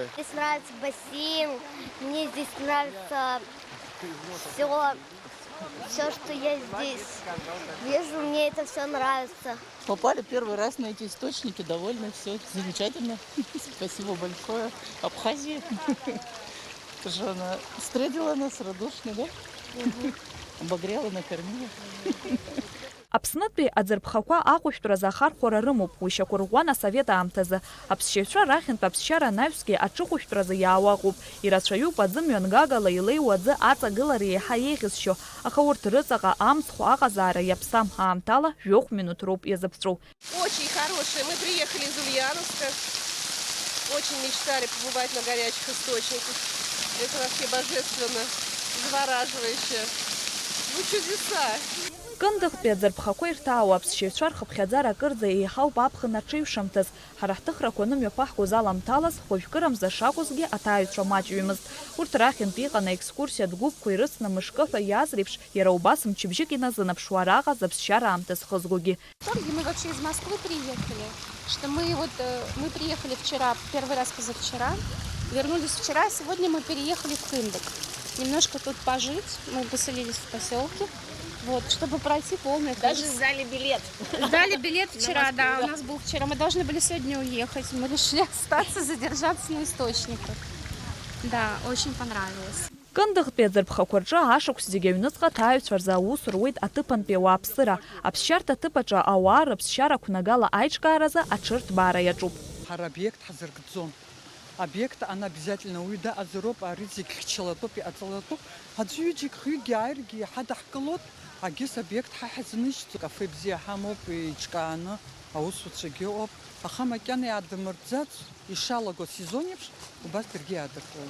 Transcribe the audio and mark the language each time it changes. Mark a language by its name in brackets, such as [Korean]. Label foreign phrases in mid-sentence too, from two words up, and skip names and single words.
[Russian] Здесь нравится бассейн, мне здесь нравится все, что я здесь вижу, мне это все нравится. Попали первый раз на эти источники, довольно все замечательно. Спасибо большое. Абхазия. Тоже она встретила нас радушно, да? Обогрела, накормила. [Abkhazian] Аԥснытәи аӡырԥхақәа аҟәышәтәразы ахархәара рымоуп, уи шьақәырӷәӷәан асовет аамҭазы. Аԥсшьаҩцәа рахьынтә аԥсшьара анаҩсгьы аҿыхәышәтәразы иаауаҟоуп. Ирацәаҩуп аӡымҩан гагала илеиуа аӡы аҵагылара иаҳа еиӷьызшьо, аха урҭ рыҵаҟа амцхә аҟазаара иаԥсам аамҭала жәохә минуҭ роуп иазыԥҵәоу. [Russian] Очень хорошие. Мы приехали из Ульяновска. Очень мечтали побывать на горячих источниках. Это вообще божественно, завораживающе. Ну, чудеса. [Abkhazian] Кындыхтәи аӡырԥхақәа ирҭаауа аԥсшьаҩцәа рхыԥхьаӡара акырӡа еиҳауп аԥхын аҽеиҩшамҭаз. Ҳара ҳҭыхрақәа нымҩақәа ҳгәы заламҭалаз, хәыжәкырамза шакәызгьы аҭааҩцәа маҷҩымызт. Урҭ рахьынтә иҟан аекскурсиатә гәыԥқәа ирыцны мышкы ҳәа иааз реиԥш, иара убас мчыбжьык иназынаԥшуа араҟа аԥсшьара аамҭа зхызгогьы. [Russian] Мы вообще из Москвы приехали, что мы приехали вчера, первый раз позавчера, вернулись вчера, сегодня мы переехали в Кындык. Немножко тут пожить, мы поселились в поселке. Вот, чтобы пройти полный курс. Даже сдали билет. Сдали билет вчера, да, у нас был вчера. Мы должны были сегодня уехать. Мы решили остаться, задержаться на источниках. Да, очень понравилось. [Abkhazian] Кындыхтәи аӡырԥхақәа рҿы ашықәс зегьы аҩныҵҟа аҭааҩцәа рзы аус руеит аҭыԥантәи ауааԥсыра. Аԥсшьарҭа аҭыԥаҿы ауаа рыԥсшьара қәнагала аиҿкааразы аҽырҭбаара иаҿуп. Объект ҳазыркӡом. Объект ан обязательно уида азыроуп, ари зегь хьчалатәуп, иҟаҵалатәуп. Аӡәы ҩыџьагь хҩыкгьы ааиргьы ҳадаҳкылот, агьыс объект ҳаҳзынышьҭ. Кафе бзиа ҳамоуп, иҿкааны аусуцәагьы ыҟоуп. Аха макьана иаадмыртӡац, ишалаго сезон еиԥш, убас даргьы иаадыртуеит.